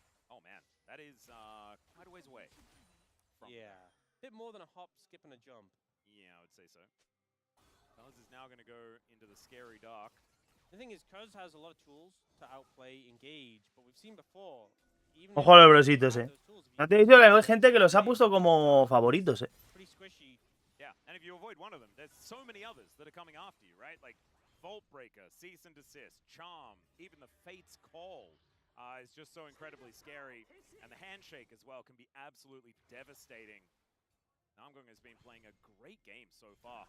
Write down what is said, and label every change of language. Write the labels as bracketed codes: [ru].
[en] Oh man, that is quite a ways away. Yeah, a bit more than a hop, skip, and a jump. Yeah, I would say so. Cuz is now going to go into the scary dark. The thing is, Cuz has a lot of tools to outplay Engage, but we've seen before. [es] Ojo a los brositos, No te he dicho que hay gente que los ha puesto como favoritos, [en] Pretty squishy. Yeah, and if you avoid one of them, there's so many others that are coming after you, right? Like Vault Breaker, Cease and Desist, Charm, even the Fate's Call is just so incredibly scary. And the Handshake as well can be absolutely devastating. Namgung has been playing a great game so far.